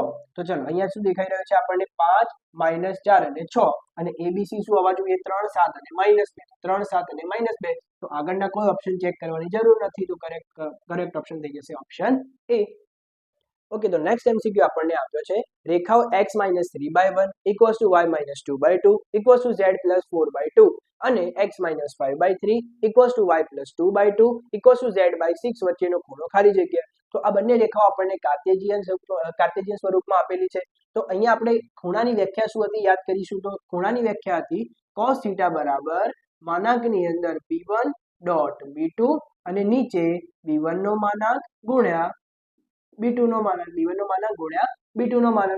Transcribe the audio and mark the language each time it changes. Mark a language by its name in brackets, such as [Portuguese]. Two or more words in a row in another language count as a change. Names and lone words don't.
[Gujarati] તો ચલો, અહીંયા શું દેખાઈ રહ્યું છે આપણને 5 -4 અને 6, અને abc શું હોવા જોઈએ 3 7 અને -2, 3 7 અને -2. તો આગળના કોઈ [English] option check [Gujarati] કરવાની જરૂર નથી, તો [English] correct option [Gujarati] થઈ જશે ઓપ્શન a. ઓકે, તો [English] next MCQ [Gujarati] આપણને આપ્યો છે, રેખાઓ x - 3/1 = y - 2/2 = z + 4/2 અને x - 5/3 = y + 2/2 = z/6 વચ્ચેનો ખૂણો ખાલી જગ્યા. તો આ બંને રેખાઓ આપણને કાર્ટેશિયન સ્વરૂપમાં આપેલી છે. તો અહીંયા આપણે ખૂણાની વ્યાખ્યા શું હતી યાદ કરીશું, તો ખૂણાની વ્યાખ્યા હતી cos θ બરાબર માનાંકની અંદર b1 ડોટ b2 અને નીચે b1 નો માનાંક ગુણ્યા b2 નો માનાંક, b1 નો માનાંક ગુણ્યા b2 નો માનાંક.